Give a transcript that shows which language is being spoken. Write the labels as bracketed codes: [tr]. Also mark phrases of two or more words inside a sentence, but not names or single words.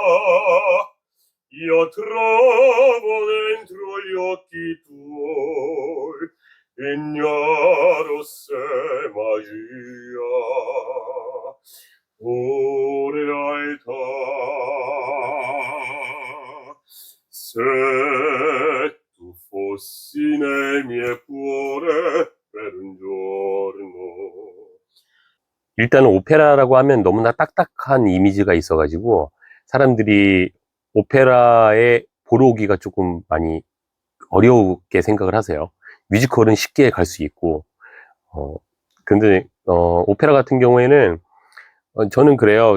[it] io trovo dentro gli occhi tuoi, ignaro se magia o realtà. Se tu fossi nel mio cuore per un giorno. [ko] 일단은 오페라라고 하면 너무나 딱딱한 이미지가 있어가지고 사람들이 오페라에 보러 오기가 조금 많이 어렵게 생각을 하세요. 뮤지컬은 쉽게 갈 수 있고, 근데 오페라 같은 경우에는 저는 그래요.